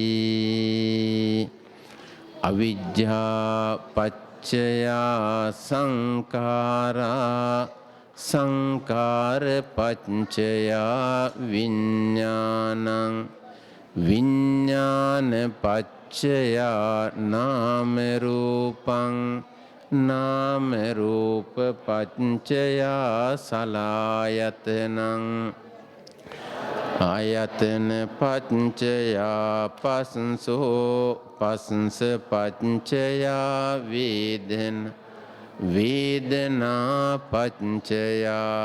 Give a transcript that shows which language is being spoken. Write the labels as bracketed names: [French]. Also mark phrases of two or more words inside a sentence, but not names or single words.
[Pali] අවිජ්ජා පච්චයා සංඛාරා සංඛාර පච්චයා විඤ්ඤාණං විඤ්ඤාණ පච්චයා නාම රූපං නාම රූප පච්චයා සලආයතනං ආයතන පච්චයා පස්සෝ පස්ස පච්චයා වේදනා වේදනා පච්චයා